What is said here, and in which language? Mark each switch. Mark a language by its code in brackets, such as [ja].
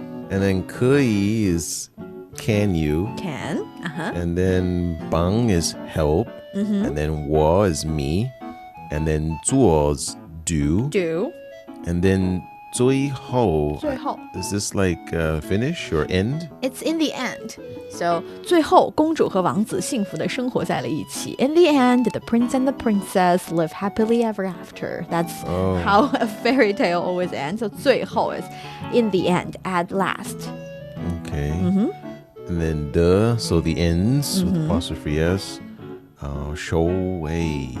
[en] And then 可以 is can you. Can. And then 帮 is help. And then 我 is me. And then 做 is do. Do. And then 最后, [zh] 最后. [en] is this like finish or end? It's in the end. [zh] So 最后公主和王子幸福地生活在了一起. [en] In the end, the prince and the princess live happily ever after. That's how a fairy tale always ends. So 最后 is in the end, at last. Okay. And then so the ends with apostrophe S. [zh] 收尾.